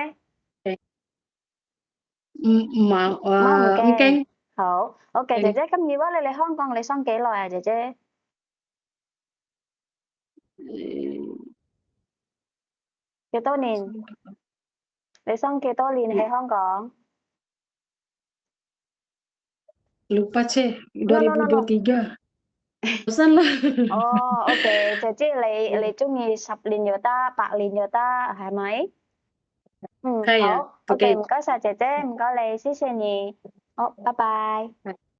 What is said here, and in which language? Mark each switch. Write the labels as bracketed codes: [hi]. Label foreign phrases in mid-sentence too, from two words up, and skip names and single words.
[yue] 咧？貓唔唔驚。驚好，OK，姐勁姐，咁如果你嚟香港，你想幾耐啊，姐姐？幾多年？你想幾多年喺香港 [id] lupa sih [en] ？No no no no。 [id] 2023 bosan lah [yue] 哦，OK，姐姐你中意10年又得，8年又得，係咪？係啊好，OK，，OK，唔該晒姐姐，唔該你，謝謝你。好，拜拜。